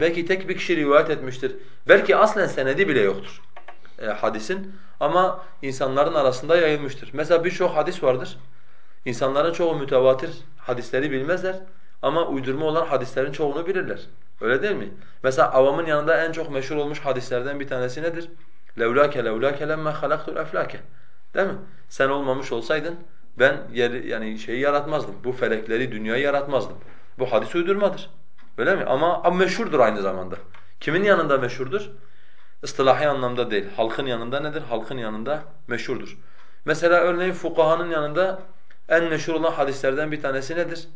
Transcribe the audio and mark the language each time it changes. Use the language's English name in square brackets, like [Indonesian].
[Turkish] Belki tek bir kişi rivayet etmiştir. Belki aslen senedi bile yoktur hadisin. Ama insanların arasında yayılmıştır. Mesela birçok hadis vardır. İnsanların çoğu mütevatir hadisleri bilmezler. Ama uydurma olan hadislerin çoğunu bilirler. Öyle değil mi? Mesela avamın yanında en çok meşhur olmuş hadislerden bir tanesi nedir? [Arabic] لَوْلَاكَ لَوْلَاكَ لَمَّا خَلَقْتُ الْاَفْلَاكَ [Turkish] Değil mi? Sen olmamış olsaydın ben yeri, yani şeyi yaratmazdım. Bu felekleri, dünyayı yaratmazdım. Bu hadis uydurmadır. Öyle mi? Ama meşhurdur aynı zamanda. Kimin yanında meşhurdur? İstilahi anlamda değil. Halkın yanında nedir? Halkın yanında meşhurdur. Mesela örneğin fukahanın yanında en meşhur olan hadislerden bir tanesi nedir?